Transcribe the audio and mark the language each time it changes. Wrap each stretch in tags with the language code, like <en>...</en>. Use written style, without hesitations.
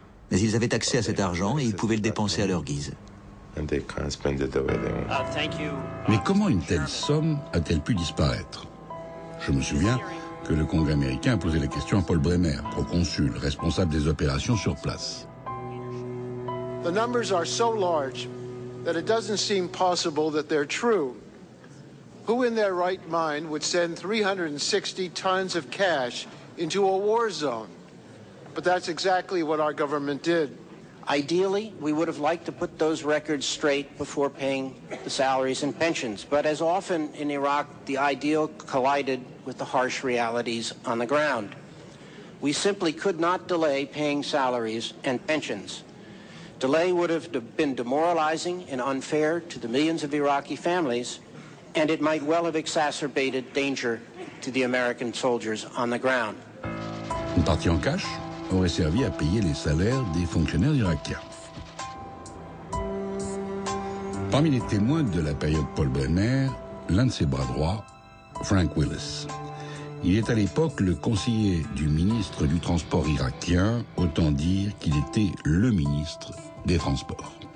<fr>Mais ils avaient accès à cet argent et ils pouvaient le dépenser à leur guise. Mais comment une telle somme a-t-elle pu disparaître? Je me souviens que le Congrès américain a posé la question à Paul Bremer, proconsul, responsable des opérations sur place.</fr> <en>The numbers are so large that it doesn't seem possible that they're true. Who in their right mind would send 360 tons of cash into a war zone? But that's exactly what our government did. Ideally, we would have liked to put those records straight before paying the salaries and pensions. But as often in Iraq, the ideal collided with the harsh realities on the ground. We simply could not delay paying salaries and pensions. Delay would have been demoralizing and unfair to the millions of Iraqi families, and it might well have exacerbated danger to the American soldiers on the ground.</en> <fr>Une partie en cash aurait servi à payer les salaires des fonctionnaires irakiens. Parmi les témoins de la période Paul Bremer, l'un de ses bras droits, Frank Willis. Il est à l'époque le conseiller du ministre du Transport irakien, autant dire qu'il était le ministre des Transports.</fr>